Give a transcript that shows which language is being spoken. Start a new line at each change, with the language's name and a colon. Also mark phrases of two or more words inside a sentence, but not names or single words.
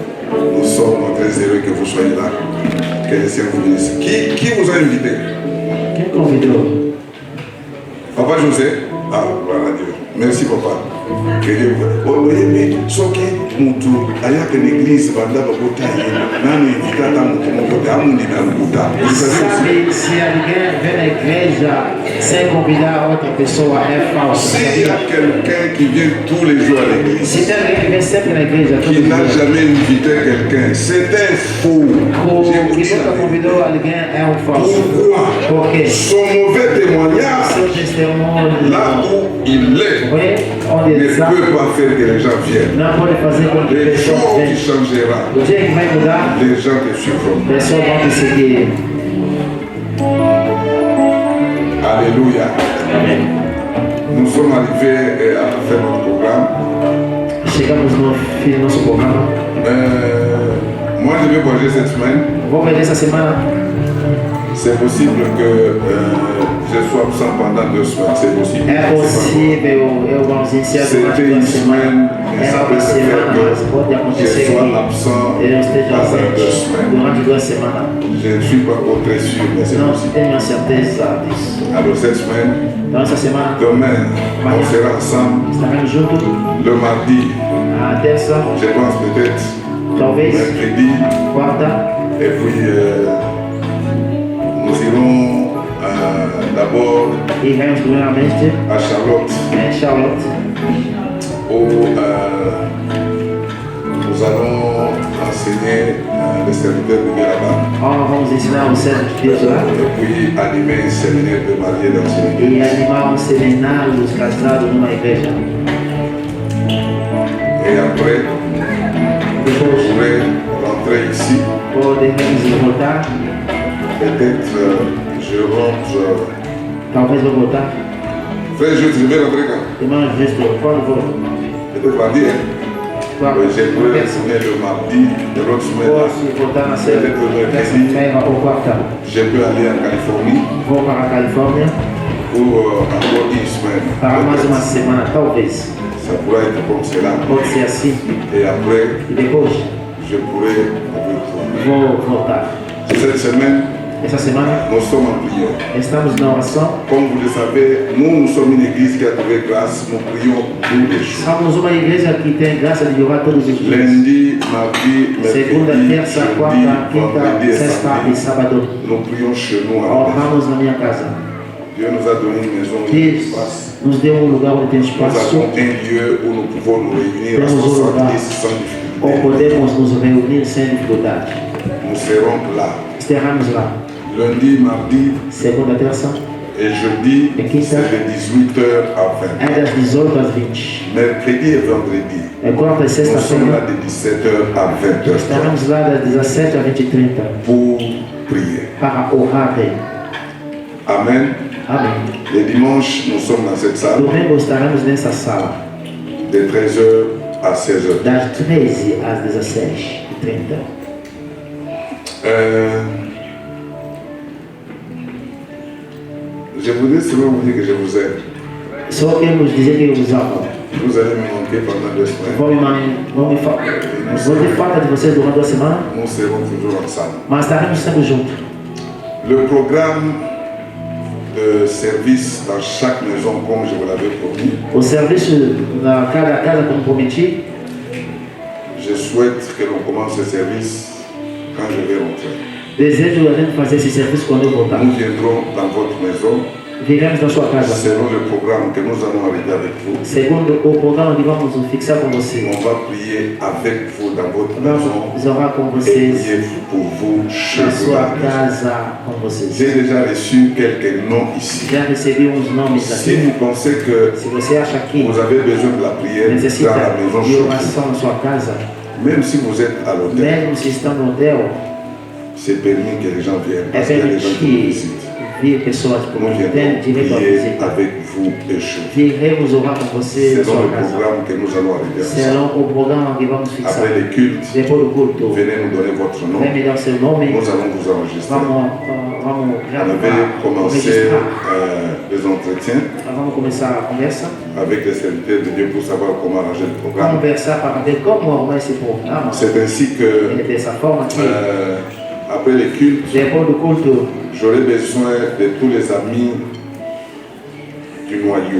French: Nous sommes très heureux que vous soyez là. Que le Seigneur vous bénisse. Qui vous a invité?
Portuguese: Quel convidé?
French: Papa José? Ah, voilà Dieu. Merci, papa. Que Dieu vous bénisse. Mais ce qui est moutou, il y a une église, il y a une
Portuguese: se alguém vem na igreja sem convidar outra pessoa, é falso.
French: S'il y a quelqu'un qui vient tous les jours à l'église,
Portuguese: Se tem alguém que vem sempre na igreja,
French: qui n'a jamais invité quelqu'un, c'est un faux.
Portuguese: que nunca convidou alguém, é um falso.
French: Pourquoi?
Portuguese: Por quê?
French: Son mauvais témoignage,
Portuguese: Seu testemunho,
French: là où il est,
Portuguese: oui, onde
French: ne
Portuguese: está,
French: peut pas faire que les gens viennent.
Portuguese: não pode fazer com que
French: Le
Portuguese: pessoas
French: jour qui
Portuguese: venham.
French: changera,
Portuguese: O dia que vai mudar,
French: les gens te suivront.
Portuguese: pessoas vão te seguir.
French: Alléluia.
Portuguese: Amém.
French: Nous sommes arrivés à faire notre programme.
Portuguese: Chegamos no fim do nosso programa.
French: Moi, je vais voyager cette semaine.
Portuguese: Vou ver essa semana.
French: C'est possible que je sois absent pendant 2 semaines. C'est possible.
Portuguese: É possível eu vou iniciar durante
French: C'était
Portuguese: 2
French: une
Portuguese: semanas.
French: semaine, mais
Portuguese: É
French: ça
Portuguese: uma
French: peut se faire
Portuguese: semana, mas pode
French: que je
Portuguese: acontecer
French: sois
Portuguese: que
French: absent
Portuguese: eu esteja
French: pendant 2
Portuguese: ausente
French: semaines.
Portuguese: durante 2 semanas.
French: Je ne suis pas encore très sûr, mais c'est
Portuguese: Não
French: possible.
Portuguese: tenho a certeza disso.
French: Alors cette semaine,
Portuguese: Então essa semana
French: demain, on sera ensemble.
Portuguese: estaremos juntos.
French: Le mardi,
Portuguese: A terça,
French: je pense peut-être,
Portuguese: talvez,
French: mercredi,
Portuguese: quarta.
French: et puis nous irons d'abord
Portuguese: E iremos primeiramente
French: à Charlotte,
Portuguese: em Charlotte,
French: où nous allons enseigner les serviteurs de Dieu là-bas,
Portuguese: onde vamos ensinar os servos de Deus lá
French: et puis animer un séminaire de mariés dans une église.
Portuguese: e animar seminário dos casados numa igreja.
French: Et après, je
Portuguese: Depois
French: pourrai rentrer ici.
Portuguese: poderemos voltar,
French: Peut-être je rentre.
Portuguese: talvez vou voltar.
French: Frère, je vais rentrer quand?
Portuguese: Irmão Justo, quando vou?
French: Peut-être mardi, hein?
Portuguese: Quando?
French: Je pourrais retourner le mardi, de l'autre semaine là.
Portuguese: Posso voltar na terça-feira ou quarta.
French: Je peux aller en Californie
Portuguese: Vou para a Califórnia
French: pour encore une semaine.
Portuguese: para mais uma semana, talvez.
French: Ça pourrait être comme cela.
Portuguese: Pode ser assim.
French: Et après,
Portuguese: E depois
French: je pourrais retourner.
Portuguese: vou voltar.
French: Cette semaine,
Portuguese: Essa semana
French: nous sommes en prière.
Portuguese: estamos na oração.
French: Comme vous le savez, nous sommes une église qui a trouvé grâce. Nous prions tous les jours.
Portuguese: Somos uma igreja que tem graça de orar todos os dias.
French: Lundi, mardi,
Portuguese: Segunda,
French: mercredi,
Portuguese: terça,
French: jeudi,
Portuguese: quarta, quinta,
French: vendredi et
Portuguese: sexta
French: samedi.
Portuguese: e sábado.
French: Nous prions chez nous. à la maison.
Portuguese: Oramos na minha casa.
French: Dieu nous a donné une maison où il y a de
Portuguese: Deus
French: l'espace.
Portuguese: nos deu lugar onde tem
French: Nous
Portuguese: espaço,
French: avons un lieu où nous pouvons nous réunir à
Portuguese: Temos
French: 70 sans
Portuguese: ou
French: difficulté.
Portuguese: podemos nos reunir sem dificuldade.
French: Nous serons là.
Portuguese: Estaremos lá
French: Lundi, mardi
Portuguese: segunda, terça,
French: et jeudi, Et qui ça? c'est de 18h à 20h.
Portuguese: é das 18 às 20.
French: Mercredi et vendredi,
Portuguese: É quarta e
French: nous sommes là
Portuguese: sexta-feira.
French: de 17h à 20h
Portuguese: Estaremos lá das 17 às 20h30
French: pour prier.
Portuguese: para orar.
French: Amen.
Portuguese: Amém.
French: Les dimanches, nous sommes dans cette salle
Portuguese: Domingo estaremos nessa sala
French: de 13h à 16h.
Portuguese: das 13 às 17h30.
French: Je voudrais seulement vous dire que je vous aime.
Portuguese: Só queremos dizer que eu os amo.
French: Vous allez me manquer pendant 2 semaines.
Portuguese: Vou ter falta de vocês durante 2 semanas,
French: Nous serons toujours ensemble.
Portuguese: mas estaremos sempre juntos.
French: Le programme de service dans chaque maison, comme je vous l'avais promis,
Portuguese: O serviço na cada casa, como prometi,
French: je souhaite que l'on commence ce service quand je vais rentrer.
Portuguese: desejo a gente fazer esse serviço quando eu voltar.
French: Nous viendrons dans votre maison
Portuguese: Viremos na sua casa.
French: selon le programme que nous allons arrêter avec vous.
Portuguese: Segundo o programa que vamos fixar com você.
French: On va prier avec vous dans votre maison
Portuguese: Vamos orar com
French: et
Portuguese: vocês
French: prier pour vous chez
Portuguese: na
French: vous. dans
Portuguese: sua
French: la maison.
Portuguese: casa com vocês.
French: J'ai déjà reçu quelques noms ici.
Portuguese: Já recebi uns nomes
French: Si
Portuguese: aqui.
French: vous pensez que
Portuguese: Se você acha que
French: vous avez besoin de la prière
Portuguese: necessita
French: dans la maison
Portuguese: de
French: chez vous,
Portuguese: oração na sua casa,
French: même si vous êtes à l'hôtel,
Portuguese: mesmo se estão no hotel,
French: c'est permis que les gens viennent
Portuguese: é
French: parce qu'il y a des gens qui nous
Portuguese: permitir
French: visitent.
Portuguese: vir pessoas por
French: Nous viendrons
Portuguese: direito à
French: prier
Portuguese: visita.
French: avec vous et chez vous.
Portuguese: Viremos orar com você na
French: Selon
Portuguese: sua
French: le
Portuguese: casa.
French: programme que nous allons arriver ensemble.
Portuguese: Selon o programa que vamos fixar.
French: Après les cultes,
Portuguese: Depois do culto,
French: venez nous donner votre nom.
Portuguese: vem me dar seu nome.
French: Nous allons vous enregistrer.
Portuguese: Vamos
French: On
Portuguese: gravar,
French: avait commencé
Portuguese: registrar.
French: les entretiens
Portuguese: Vamos começar a conversa.
French: avec les serviteurs de Dieu pour savoir comment arranger le programme.
Portuguese: Conversar para ver como arrumar esse programa.
French: C'est ainsi
Portuguese: É
French: que,
Portuguese: dessa forma que,
French: après les cultes,
Portuguese: depois do culto,
French: j'aurai besoin de tous les amis du noyau.